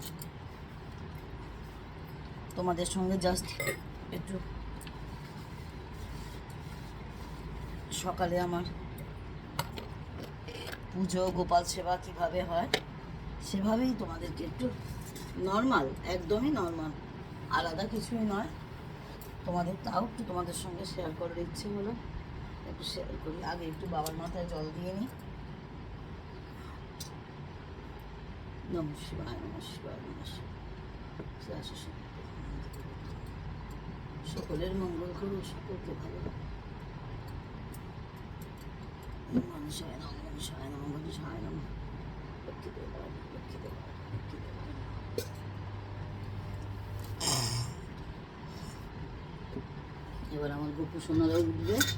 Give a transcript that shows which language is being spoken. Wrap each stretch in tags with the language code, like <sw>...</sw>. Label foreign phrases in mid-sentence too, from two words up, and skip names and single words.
<bn>তোমাদের সঙ্গে জাস্ট একটু সকালে আমার পুজো গোপাল সেবা কিভাবে হয় সেভাবেই তোমাদেরকে একটু নর্মাল, একদমই নর্মাল, আলাদা কিছুই নয়। তোমাদের তাও একটু তোমাদের সঙ্গে শেয়ার করার ইচ্ছে হলো, একটু শেয়ার করি। আগে একটু বাবার মাথায় জল দিয়ে নিই।</bn> <sa>নমঃ শিবায়, নমঃ শিবায়, নমঃ শিবায়।</sa> <bn>সকলের মঙ্গল করো, সকলকে ভালো রাখো।</bn> <sa>মানুষায় নম, মানুষায় নম, মানুষায় নম।</sa> <bn>লক্ষ্মী দেব, লক্ষ্মী দেব, লক্ষ্মী দেব। এবার আমার গোপু সোনারা উঠবে।</bn>